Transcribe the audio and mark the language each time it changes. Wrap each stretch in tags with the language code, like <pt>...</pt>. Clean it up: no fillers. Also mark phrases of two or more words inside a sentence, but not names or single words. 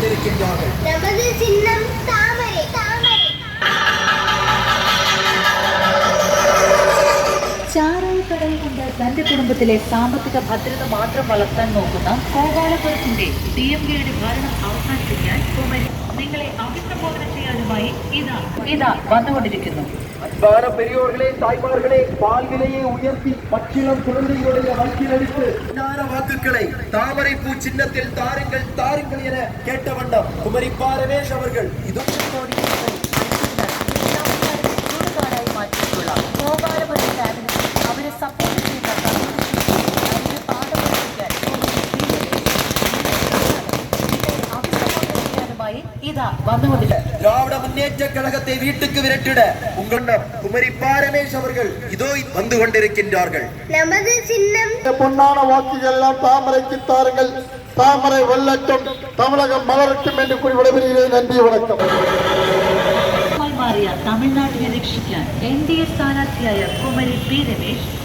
<ta>கொண்டிருக்கின்றார்கள். நமது சின்னம் தாமரை. தாமரை.</ta> <ml>ചാരായക്കടൽ കൊണ്ട് തന്റെ കുടുംബത്തിലെ സാമ്പത്തിക ഭദ്രത മാത്രം വളർത്താൻ നോക്കുന്ന ഗോപാലപുരത്തിന്റെ DMKയുടെ ഭരണം അവസാനിപ്പിക്കാൻ കുമരി നിങ്ങളെ അഭിസംബോധന ചെയ്യാനുമായി ഇതാ വന്നുകൊണ്ടിരിക്കുന്നു.</ml> <ta>அன்பான பெரியோர்களே, தாய்மார்களே, பால் விலையை உயர்த்தி பச்சிளம் குழந்தைகளுடைய வயிற்றிலடித்து வாக்குகளை தாமரை பூ சின்னத்தில் தாருங்கள் தாருங்கள் என கேட்ட வண்ணம் குமரி ரமேஷ் அவர்கள்</ta> <ml>മാറ്റിയിട്ടുള്ള ഗോപാലപുരം ക്യാബിനറ്റ് അവരെ സപ്പോർട്ട് ചെയ്യുന്ന</ml> <ta>திராவிட முன்னேற்ற கழகத்தை வீட்டுக்கு விரட்டிட உங்கள் குமரி ரமேஷ் அவர்கள் இதோ வந்து கொண்டிருக்கின்றார்கள். நமது சின்னம் பொன்னான வாக்குகள் எல்லாம் தாமரைக்கு தாருங்கள், தாமரை வெல்லட்டும், தமிழகம் மலரட்டும் என்று கூறி விடைபெறுகிறேன். நன்றி, வணக்கம்.</ta> <ml>മാറിയ തമിഴ്നാട്ടിനെ രക്ഷിക്കാൻ NDA സ്ഥാനാർത്ഥിയായ കുമരി രമേശ്</ml>